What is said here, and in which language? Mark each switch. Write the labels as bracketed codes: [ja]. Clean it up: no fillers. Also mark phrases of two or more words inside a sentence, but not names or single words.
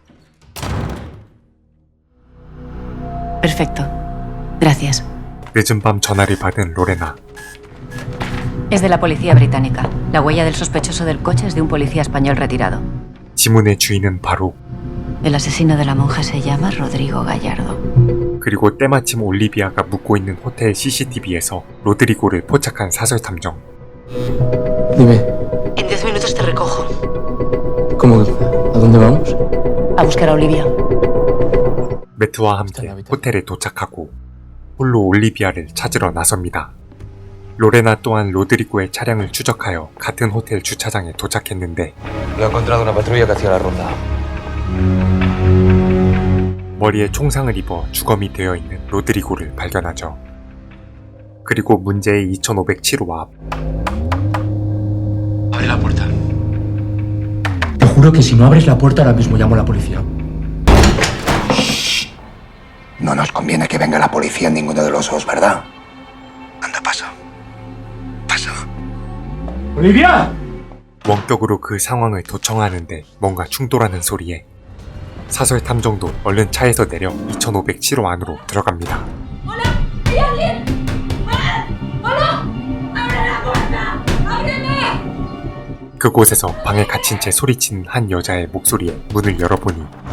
[es] Perfecto. Gracias. [ko] 늦은 밤 전화를 받은 로레나. [es] Es de la policía británica. La huella del sospechoso del coche es de un policía español retirado. [ko] 지문의 주인은 바로 [es] El asesino de la monja se llama Rodrigo Gallardo. [ko] 그리고 때마침 올리비아가 묵고 있는 호텔 CCTV에서 로드리고를 포착한 사설 탐정. [es] Dime, En 10 minutos te recojo. ¿cómo? ¿A dónde vamos? A buscar a Olivia. [ko] 매트와 함께 호텔에 도착하고 홀로 올리비아를 찾으러 나섭니다. 로레나 또한 로드리고의 차량을 추적하여 같은 호텔 주차장에 도착했는데 [es] Lo ha encontrado una patrulla que hacía la ronda. [ko] 머리에 총상을 입어 주검이 되어 있는 로드리고를 발견하죠. 그리고 문제의 2507호 앞. [es] Abre la puerta. Te juro que si no abres la puerta ahora mismo llamo a la policía. No nos conviene que venga la policía en ninguno de los dos, ¿verdad? Anda, pasa. Pasa. ¡Olivia! [ko] 원격으로 그 상황을 도청하는데 뭔가 충돌하는 소리에 사설 탐정도 얼른 차에서 내려 2507호 안으로 들어갑니다. 그곳에서 방에 갇힌 채 소리치는 한 여자의 목소리에 문을 열어보니